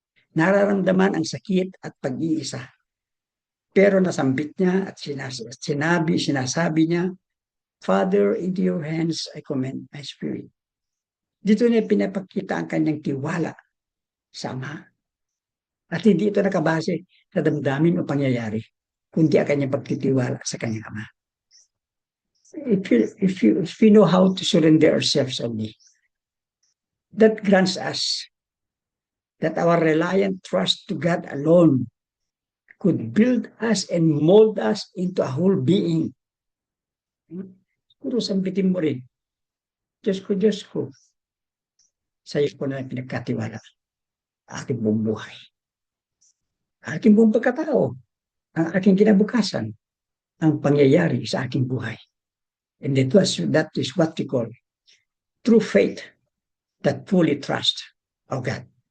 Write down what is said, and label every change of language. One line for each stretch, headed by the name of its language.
Filipino: Nararamdaman ang sakit at pag-iisa. Pero nasambit niya at sinasabi niya,
English: Father, into your hands I commend my spirit.
Filipino: Dito niya pinapakita ang kanyang tiwala sa Ama. At hindi ito nakabase sa damdamin o pangyayari, kundi ang kanyang pagtitiwala sa kanyang Ama.
English: If you know how to surrender ourselves only, that grants us that our reliant trust to God alone could build us and mold us into a whole being.
Filipino: Siguro sambitin mo rin, Diyos ko, sa iyo ko na pinagkatiwala aking buong buhay. Aking buong pagkatao, ang aking kinabukasan, ang pangyayari sa aking buhay.
English: And that is what we call true faith that fully trust of God.